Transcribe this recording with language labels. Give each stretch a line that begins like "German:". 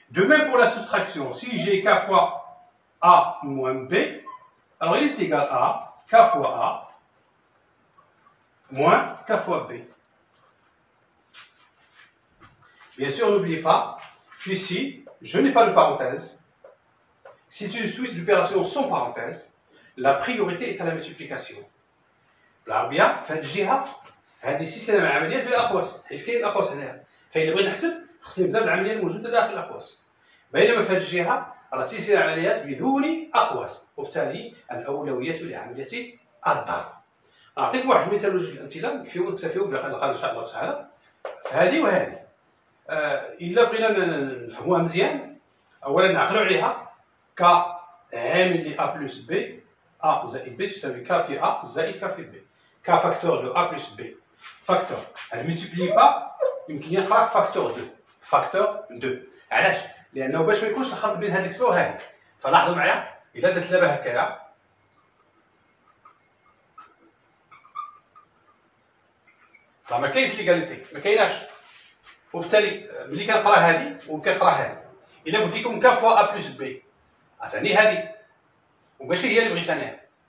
French: De même pour la soustraction, si j'ai K fois A moins B, alors il est égal à K fois A moins K fois B. Bien sûr, n'oubliez pas qu'ici, je n'ai pas de parenthèse. C'est une suite d'opérations sans parenthèse. La priorité est à la multiplication.
Arabic: بالعربية في هذه الجهة هذه سلسلة من العمليات بلا أقواس، حيث كاين الأقواس هنايا. فإذا بغينا نحسب خصني نبدا بالعملية الموجودة داخل الأقواس. بينما في هذه الجهة راه سلسلة عمليات بدون أقواس، وبالتالي الأولوية لعملية الضرب. نعطيكم واحد المثال وجوج الأمثلة نكتفيو بهذا إن شاء الله تعالى. فهذه وهذه. إلا بغينا نفهموها مزيان، أولا نعقلوا عليها ك عامل ل A plus B، A زائد B تساوي K في A زائد K في B.
French: K facteur de A plus B. Facteur. Elle ne multiplie pas،
Arabic: يمكن يقرا
French: facteur 2. Facteur 2.
Arabic: علاش؟ لأنه باش ما يكونش الخلط بين هذه الكسبة وهذه. فلاحظوا معايا، إلا درت لها هكايا، ما كاينش ليغاليتي، ما كايناش. وبالتالي ملي كنقرا هذه وكنقرا هذه، إلا قلت لكم K فوا A بلس B، غتعني هذه، وماشي هي اللي بغيت أنا.